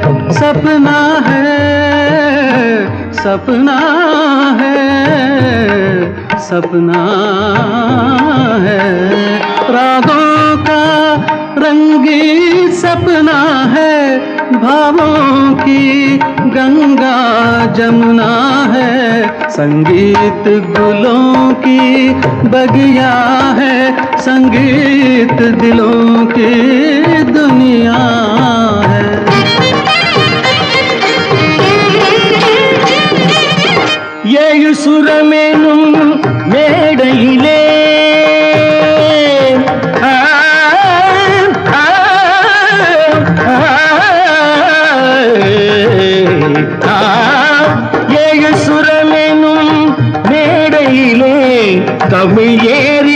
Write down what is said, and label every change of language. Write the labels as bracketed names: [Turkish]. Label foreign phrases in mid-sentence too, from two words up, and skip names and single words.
[Hindi] सपना है सपना है सपना है रागों का रंगीन सपना है भावों की गंगा जमुना है संगीत गुलों की बगिया है संगीत दिलों की दुनिया है [Tamil] ஏழு சுரமெனும் மேடையிலே ஏழு சுரமெனும் மேடையிலே தமிழ் ஏறி